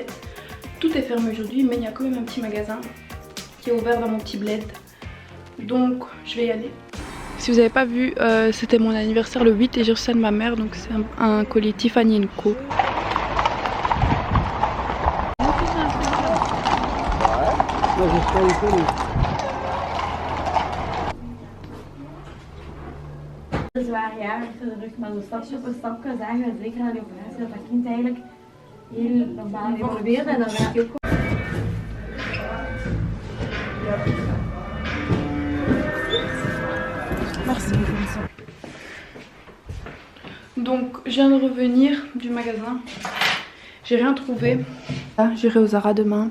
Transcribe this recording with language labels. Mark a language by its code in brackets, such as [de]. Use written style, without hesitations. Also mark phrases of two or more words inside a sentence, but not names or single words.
[fr] Tout est fermé aujourd'hui mais il y a quand même un petit magasin qui est ouvert dans mon petit bled. Donc je vais y aller. Si vous n'avez pas vu, c'était mon anniversaire le 8 et j'ai reçu ça de ma mère, donc c'est un colis Tiffany & Co. [nl] Zwaar jaar achter de rug, maar zo stapje voor stapje zagen we zeker aan de operatie dat dat kind eigenlijk heel normaal evolueerde en dan werd hij ook. [fr] Merci. Donc je viens de revenir du magasin. J'ai rien trouvé. J'irai au Zara demain.